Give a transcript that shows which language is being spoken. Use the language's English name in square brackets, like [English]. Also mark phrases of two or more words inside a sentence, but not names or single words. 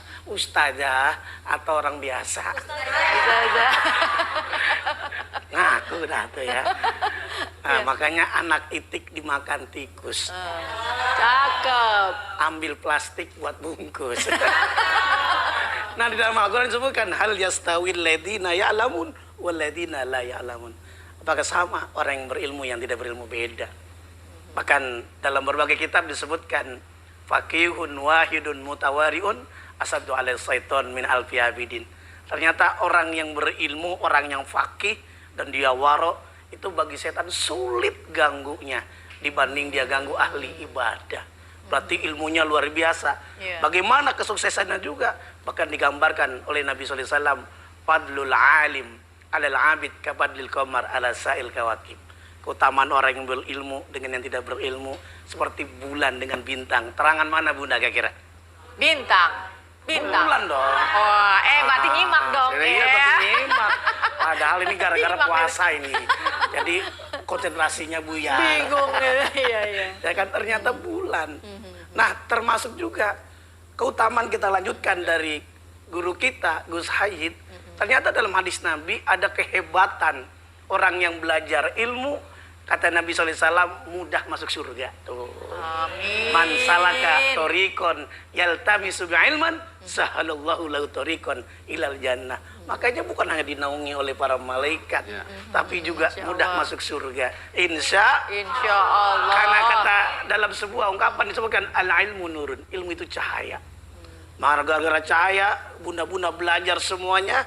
[Indonesian] Ustazah atau orang biasa? Ustazah. Ngaku dah tuh ya. Nah, makanya anak itik dimakan tikus. Cakep. Ambil plastik buat bungkus. Nah, di dalam Al-Quran disebutkan, [Arabic] هل يستوي الذين يعلمون والذين لا يعلمون. [Indonesian] Apakah sama orang yang berilmu yang tidak berilmu? Beda. Bahkan dalam berbagai kitab disebutkan, [Arabic] فقيه واحد متورع أشد على الشيطان من ألف عابد. [Indonesian] Ternyata orang yang berilmu, orang yang faqih dan dia waro, itu bagi setan sulit ganggunya dibanding dia ganggu ahli ibadah. Berarti ilmunya luar biasa. Bagaimana kesuksesannya juga? Bahkan digambarkan oleh Nabi SAW, [Arabic] فضل العالم على العابد كفضل القمر على سائل الكواكب. [Indonesian] Keutamaan orang yang berilmu dengan yang tidak berilmu seperti bulan dengan bintang. Terangan mana, Bunda, kira-kira? Bintang. Bulan dong. Oh, berarti nyimak dong. Iya, berarti nyimak. Padahal ini gara-gara Nyimak, puasa ini. Jadi konsentrasinya buyar. Bingung. Iya, iya. Ya kan ternyata bulan. Nah, termasuk juga keutamaan kita lanjutkan dari guru kita Gus Hayid. Ternyata dalam hadis Nabi ada kehebatan orang yang belajar ilmu. Kata Nabi SAW, mudah masuk surga. Tuh. Amin. [Arabic] من سلك طريقا يلتمس بعلم سهل الله له طريقا إلى الجنة. [Indonesian] Makanya bukan hanya dinaungi oleh para malaikat, tapi juga mudah masuk surga. Insya Allah. Karena kata dalam sebuah ungkapan disebutkan [Arabic] العلم نور. [Indonesian] Ilmu itu cahaya. Maka gara-gara cahaya, bunda-bunda belajar semuanya.